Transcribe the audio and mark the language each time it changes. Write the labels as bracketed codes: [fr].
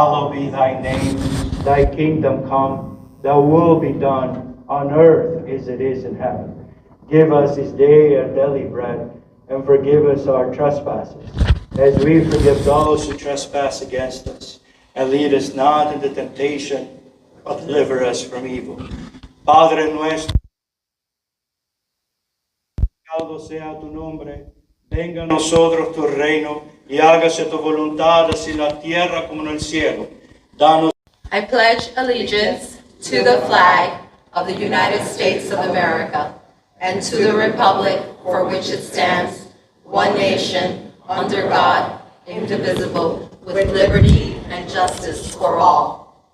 [en] be thy name, thy kingdom come, thy will be done on earth as it is in heaven. Give us this day our daily bread, and forgive us our trespasses, as we forgive those who trespass against us. And lead us not into temptation, but deliver us from evil. [es] Padre nuestro, santificado sea tu nombre, venga a nosotros tu reino, y hágase tu voluntad así en la tierra como en el cielo. Danos. [en] I pledge allegiance to the flag of the United States of America and to the republic for which it stands, one nation, under God, indivisible, with liberty and justice for all.